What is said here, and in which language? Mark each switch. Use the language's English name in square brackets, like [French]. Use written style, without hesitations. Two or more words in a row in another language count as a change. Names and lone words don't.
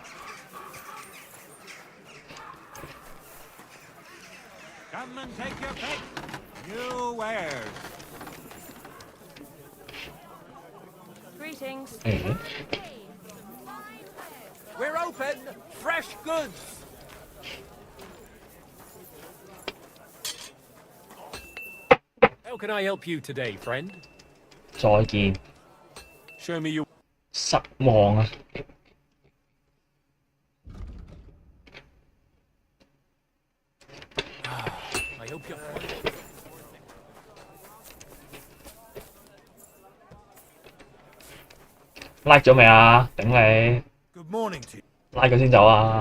[English] Come and take your pick. New wares. Greetings. 誒， We're open. Fresh goods. How can I help you today, friend? [Cantonese] 再見， [English] Show me your... [Cantonese] 失望啊！ [English] I hope you're... [Cantonese] 拉咗未啊？頂你！ [English] Good morning to you. [Cantonese] 拉佢先走啊！